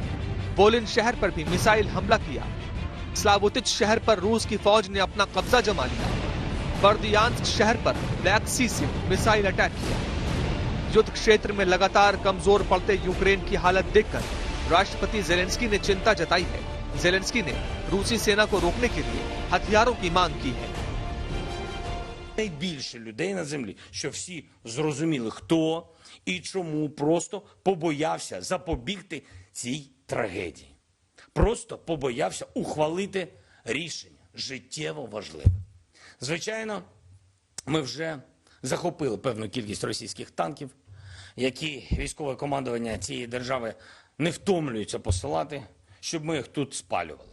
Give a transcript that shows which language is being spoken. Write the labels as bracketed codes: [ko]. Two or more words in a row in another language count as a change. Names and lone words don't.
[hi] वोलिन शहर पर भी मिसाइल हमला किया। स्लावोतिच शहर पर रूस की फौज ने अपना कब्जा जमा लिया। बर्दियांस्क शहर पर ब्लैक सी से मिसाइल अटैक किया। युद्ध क्षेत्र में लगातार कमजोर पड़ते यूक्रेन की हालत देखकर राष्ट्रपति जेलेंस्की ने चिंता जताई है। जेलेंस्की ने रूसी सेना को रोकने के लिए हथियारों की मांग की है। [uk] Найбільше людей на землі, що всі зрозуміли, хто і чому, просто побоявся запобігти цій трагедії. Просто побоявся ухвалити рішення життєво важливе. Звичайно, ми вже захопили певну кількість російських танків, які військове командування цієї держави не втомлюється посилати, щоб ми їх тут спалювали.